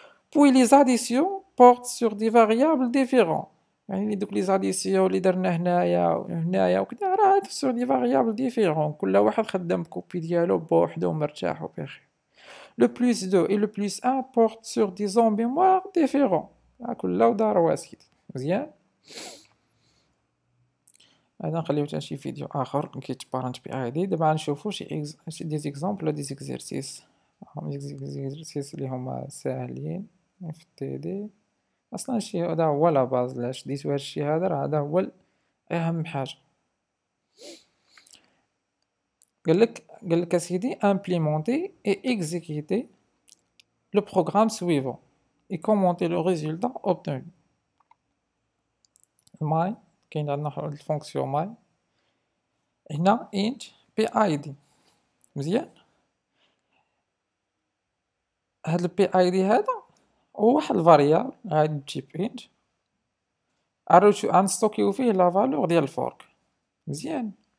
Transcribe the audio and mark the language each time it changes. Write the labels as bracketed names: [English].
[French] Puis les additions portent sur des variables différents. [Arabic] يعني دوك لي زاديسيون اللي درنا هنايا وهنايا وكذا راه [French] sur des variables différents. [Arabic] كل واحد خدام كوبي ديالو بوحدو ومرتاح وبخير. [French] Le plus 2 et le plus 1 portent sur des zones mémoire différents. [Arabic] كل ودار واسيدي. مزيان. هذا نخليو حتى شي فيديو اخر كيتبارنت بي دي. دابا غنشوفو شي دي زيكزامبل دي زيكزيرسيس. زيكزيرسيس اللي هما ساهلين في التي دي. اصلا شي هذا هو لا باز. لا شديتو هادشي هذا راه هذا هو اهم حاجه. قالك اسيدي [French] implémenter et exécuter le programme suivant et commenter le résultat obtenu. [Arabic] my كاين عندنا واحد الفونكسيون my هنا int pid. مزيان. هاد البي اي دي هذا هو واحد الفاريابل غادي تجيب int غنستوكيو فيه لا فالور ديال الفورك. مزيان.